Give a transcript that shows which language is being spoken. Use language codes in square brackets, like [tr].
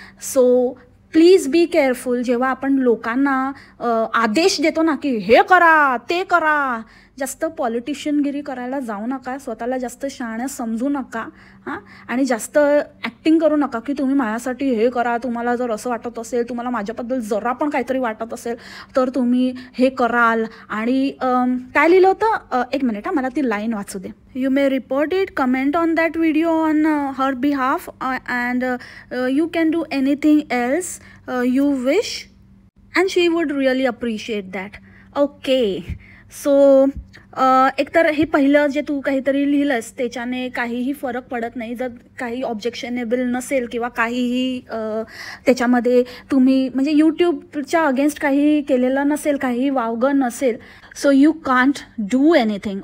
[en] So please be careful. [mr] जेव्हा आपण लोकांना आदेश देतो ना की हे करा ते करा, जास्त पॉलिटिशियनगिरी करायला जाऊ नका, स्वतःला जास्त शहाण्या समजू नका हां. आणि जास्त ॲक्टिंग करू नका की तुम्ही माझ्यासाठी हे करा, तुम्हाला जर असं वाटत असेल, तुम्हाला माझ्याबद्दल जरा पण काहीतरी वाटत असेल तर तुम्ही हे कराल. आणि काय लिहिलं होतं, एक मिनिट हां, मला ती लाईन वाचू दे. [en] You may report it, comment on that video on her behalf, and you can do anything else you wish, and she would really appreciate that. [mr] Okay, so एकतर हे पहिलं जे तू काहीतरी लिहिलंस त्याच्याने काहीही फरक पडत नाही. जर काही ऑब्जेक्शनेबल नसेल किंवा काहीही त्याच्यामध्ये तुम्ही म्हणजे यूट्यूबच्या अगेन्स्ट काही केलेलं नसेल, काही वावगं नसेल, [en] So you can't do anything.